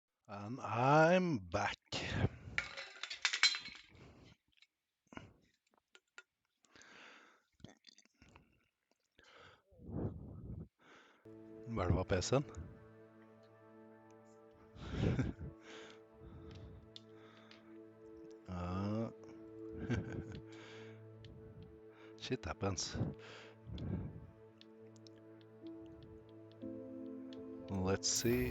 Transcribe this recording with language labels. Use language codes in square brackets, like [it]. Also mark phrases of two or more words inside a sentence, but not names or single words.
[en] And I'm back. [no] Var det på PC-en? [en] Shit happens. Let's see.